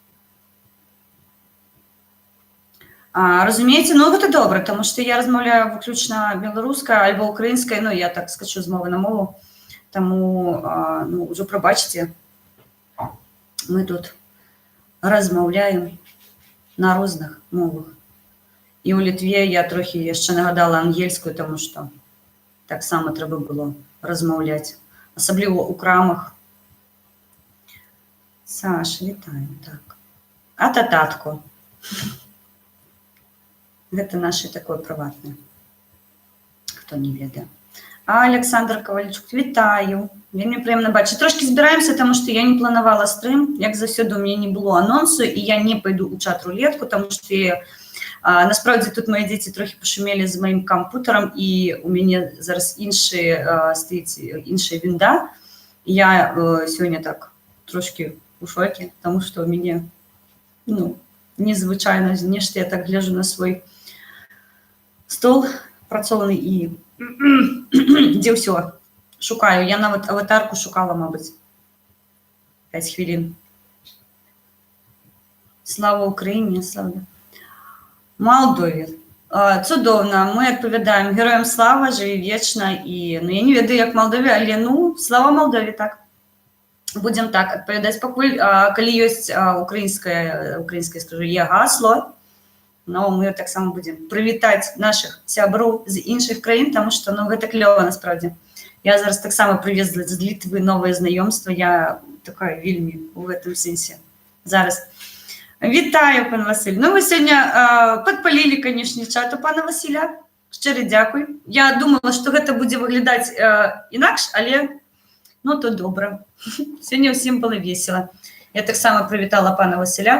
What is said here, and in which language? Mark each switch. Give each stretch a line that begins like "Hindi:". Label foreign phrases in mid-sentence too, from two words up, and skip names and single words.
Ukrainian: Розумієте, ну це добре, тому що я розмовляю виключно білоруською або українською, ну я так скачу з мови на мову, тому, ну, вже пробачте, ми тут розмовляємо на різних мовах. І у Литві я трохи ще нагадала ангельською, тому що так само треба було розмовляти, особливо у крамах. Саша, вітаю, так. А тататко.
Belarusian: Гэта наше такое прыватнае, хто не ведае.
Ukrainian: Александр Ковальчук, вітаю.
Belarusian: Вельмі прыемна бачыць. Трошки збіраемся, тому што я не планавала стрым. Як заўсёды, у мяне не было анонсу, і я не пайду ў чат-рулетку, тому што насправді тут мої дзеці трохи пошумелі з маім кампутарам, і у мяне зараз стаіць іншая вінда. Я сёння так трошки у шоке, тому што у мяне, ну, незвычайна нешта, я так гляжу на свой стол працоўны і дзе ўсё шукаю. Я нават аватарку шукала, мабыць, 5 хвілін.
Ukrainian: Слава Україні, слава Молдові.
Belarusian: Цудоўна, мы адпавядаем героям слава, жыві вечна. І, ну, я не ведаю, як Молдові, але, ну, слава Молдові, так. Будем так адпавядаць, пакуль, калі ёсць украінскае,
Ukrainian: скажу, є гасло,
Belarusian: но мы таксама будем прывітаць наших сяброў з іншых краін, тому што, ну, гэта клёва, насправді. Я зараз таксама прывезла з Літвы новае знаёмства, я такая вельмі у гэтым сэнсе зараз Вітаю, пан Василь.
Ukrainian: Ну, ви сьогодні підпалили, конечно, чат у пана Василя. Щиро дякую. Я думала, що це буде виглядати інакше, але ну, то добре. Сьогодні всім було весело. Я так само привітала пана Василя.